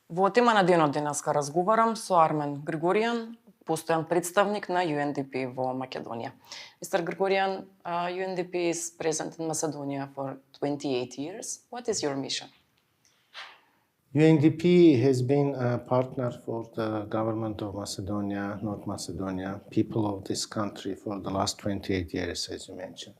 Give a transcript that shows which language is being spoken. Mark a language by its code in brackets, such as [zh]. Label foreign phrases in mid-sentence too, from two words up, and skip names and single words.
[mk] Во тема на денот денеска разговарам со Армен Григоријан, постојан претставник на UNDP во Македонија. [en] Mr. Gregorian, UNDP is present in Macedonia for 28 years. What is your mission? UNDP has been a partner for the government of Macedonia, North Macedonia, people of this country for the last 28 years, as you mentioned.